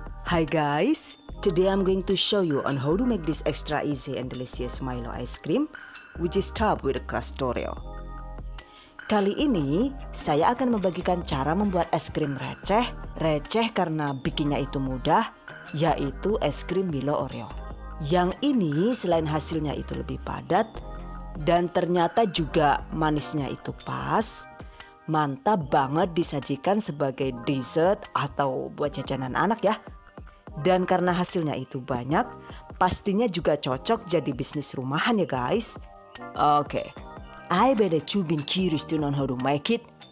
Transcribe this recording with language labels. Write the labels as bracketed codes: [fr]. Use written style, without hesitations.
[en] Hi guys, today I'm going to show you on how to make this extra easy and delicious Milo ice cream which is topped with a crushed Oreo. [id] Kali ini saya akan membagikan cara membuat es krim receh karena bikinnya itu mudah, yaitu es krim Milo Oreo. Yang ini selain hasilnya itu lebih padat dan ternyata juga manisnya itu pas. Mantap banget disajikan sebagai dessert atau buat jajanan anak ya. Dan karena hasilnya itu banyak, pastinya juga cocok jadi bisnis rumahan ya guys. [en] Oke, I bet that you've been curious to know how to make it.